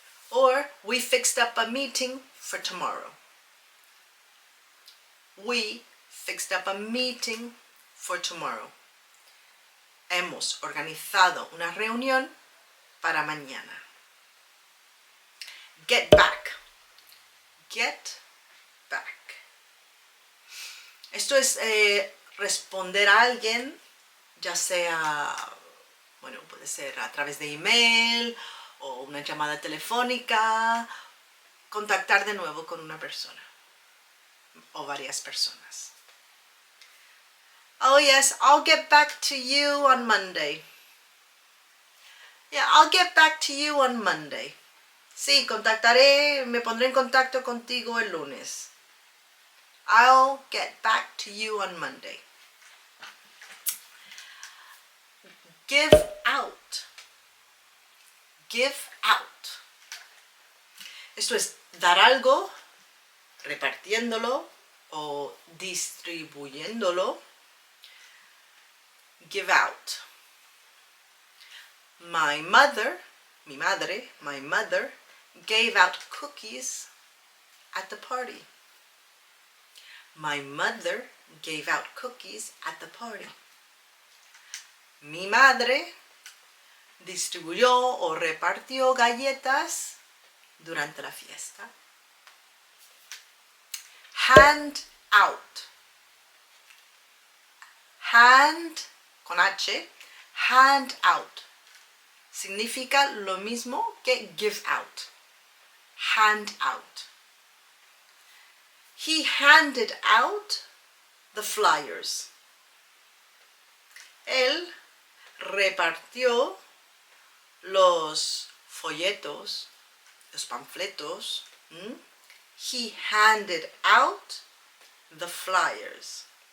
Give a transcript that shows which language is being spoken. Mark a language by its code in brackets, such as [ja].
[en] Or we fixed up a meeting for tomorrow. We fixed up a meeting for tomorrow. [es] Hemos organizado una reunión para mañana. [en] Get back. Get back. [es] Esto es responder a alguien, ya sea, bueno, puede ser a través de email o una llamada telefónica, contactar de nuevo con una persona o varias personas. [en] Oh yes, I'll get back to you on Monday. Yeah, I'll get back to you on Monday. [es] Sí, me pondré en contacto contigo el lunes. [en] I'll get back to you on Monday. Give out. Give out. [es] Esto es dar algo, repartiéndolo o distribuyéndolo. [en] Give out. My mother gave out cookies at the party. My mother gave out cookies at the party. [es] Mi madre distribuyó o repartió galletas durante la fiesta. [en] Hand out. Hand, [es] con [en] H, hand out. [es] Significa lo mismo que [en] give out. Hand out. He handed out the flyers. [es] Él repartió los folletos, los panfletos. [en] He handed out the flyers.